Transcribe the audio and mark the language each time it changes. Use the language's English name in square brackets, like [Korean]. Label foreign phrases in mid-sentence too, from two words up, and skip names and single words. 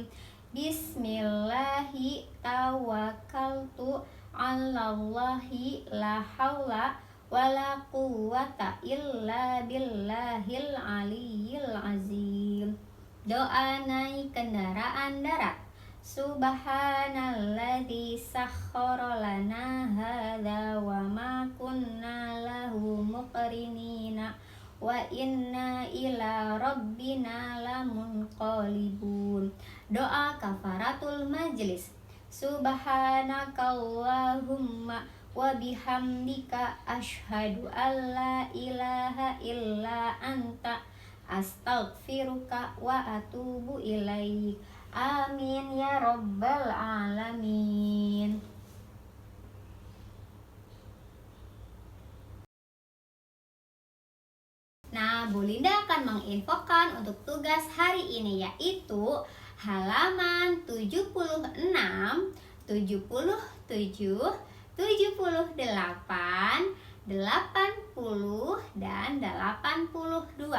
[Arabic] بسم الله توكلت على الله لا حول ولا قوة إلا بالله العلي العظيم. [Indonesian] Doa naik kendaraan darat. [Arabic] سبحان الذي سخر لنا هذا وما كنا له مقرنين وإنا إلى ربنا لمنقلبون. [Indonesian] Doa [Arabic] كفارة المجلس. سبحانك اللهم وبحمدك أشهد أن لا إله إلا أنت أستغفرك وأتوب إليك. آمين يا رب العالمين. [Indonesian] Nah, Bu Linda akan menginfokan untuk tugas hari ini, yaitu halaman 76, 77, 78, 80, dan 82.